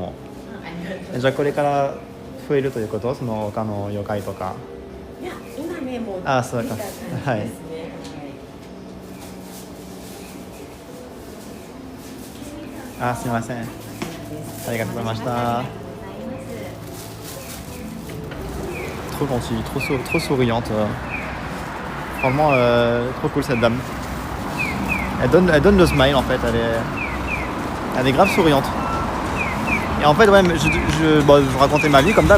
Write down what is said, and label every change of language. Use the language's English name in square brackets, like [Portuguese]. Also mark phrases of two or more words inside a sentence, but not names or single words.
[Japanese] ありがとうございまう。す。じゃあこれから増えるということ？その他の妖怪とか。いや、今ね、もうあ、そうか。見た感じですね。はい。はい。あ、すみません。ありがとうございました。 [French] Trop gentille, trop souriante. Franchement, trop cool cette dame. Elle donne le smile en fait. Elle est grave souriante. Et en fait, ouais, je racontais ma vie comme d'hab.